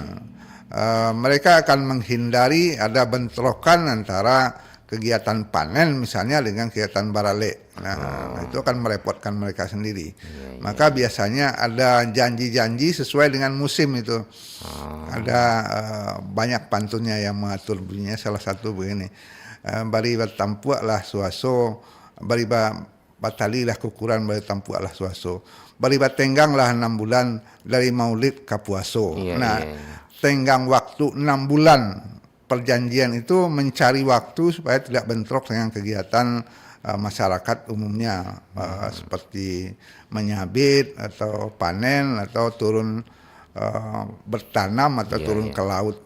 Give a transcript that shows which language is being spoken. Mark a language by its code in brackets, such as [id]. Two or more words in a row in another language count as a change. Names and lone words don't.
[id] Mereka akan menghindari ada bentrokan antara kegiatan panen misalnya dengan kegiatan barale. Nah, itu akan merepotkan mereka sendiri. Maka biasanya ada janji-janji sesuai dengan musim itu. Ada banyak pantunnya yang mengatur bunyinya. Salah satu begini, [min] bari bertampuak lah suaso, bari batali lah kukuran, bari tampuak lah suaso, bari batenggang lah 6 bulan dari maulid ke puaso. [id] Tenggang waktu 6 bulan. Perjanjian itu mencari waktu supaya tidak bentrok dengan kegiatan masyarakat umumnya, seperti menyabit atau panen atau turun bertanam atau turun ke laut.